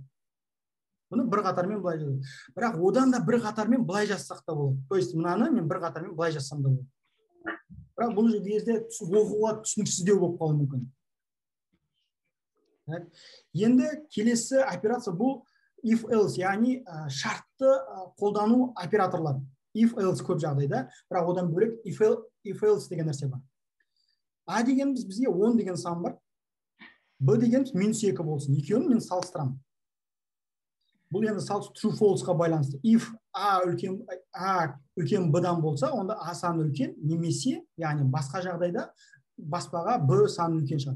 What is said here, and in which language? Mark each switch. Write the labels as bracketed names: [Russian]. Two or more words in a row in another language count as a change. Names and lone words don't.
[Kazakh] Бұны бір қатармен былай жаздым. Бірақ одан да бір қатармен былай жазсақ та болады. [Russian] То есть [Kazakh] мынаны мен бір қатармен былай жазсам да болады. Бірақ бұл жерде оқуға түсініксіздеу болып қалуы мүмкін. Енді келесі операция бұл [English] if else, [Kazakh] яғни шартты қолдану операторлар. [English] If else [Kazakh] көп жағдайда, бірақ одан бөлек [English] if else [Kazakh] деген нәрсе бар. А дегеніміз бізге 10 деген сан бар. Б дегеніміз -2 болсын. Екеуін мен салыстырамын. Бұл енді [English] true false- [Kazakh] ға байланысты. If A үлкен Б-дан болса, онда А саны үлкен, немесе, яғни басқа жағдайда баспаға Б саны үлкен шығады.